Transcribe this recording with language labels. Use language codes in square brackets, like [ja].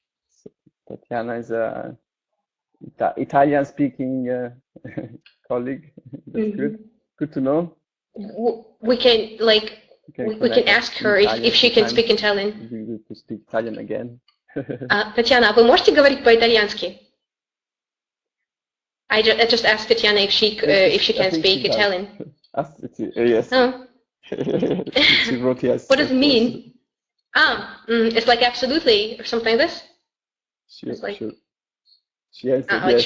[en] So Tatiana is a Italian-speaking colleague. That's good. Good to know. We can we can ask her if she can speak Italian. We to speak Italian again. [ru] Татьяна, а вы можете говорить по-итальянски? [en] I just asked Tatiana if she can speak Italian. Yes. Oh. She wrote yes. What does it mean? It's like absolutely or something like this. It's like, she answered like yes.